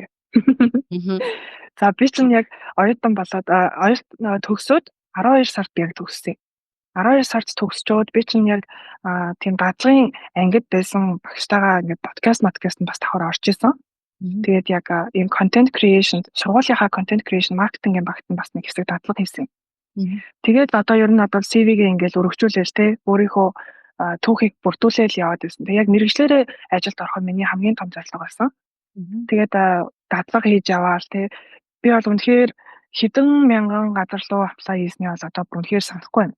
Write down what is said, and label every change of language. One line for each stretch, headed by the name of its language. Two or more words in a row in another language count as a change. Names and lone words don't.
Mongolian: За би чинь яг оюутан болоод төгсөөд 12 сард яг төгссөн. 12 сард төгсчөөд би чинь яг тийм дадлын ангид байсан багштайгаа ингээд подкаст бас давхар орж исэн. Тэгээд яг ийм
English: content creation,
Mongolian: сургуулийнхаа
English: content creation marketing-
Mongolian: ийн багт нь бас нэг хэсэг дадлага хийсэн. Тэгээд одоо ер нь одоо CV-гээ ингээл өргөжүүлээл те өөрийнхөө түүхийг бүрдүүлээл яваад байсан. Тэгээд яг мэргэжлэрээ ажилд ороход миний хамгийн том зорилго байсан. Тэгээд дадлага хийж яваал те би бол үнэхээр хэдэн мянган газар руу apply хийсний бол одоо бүр үнэхээр санахгүй байна.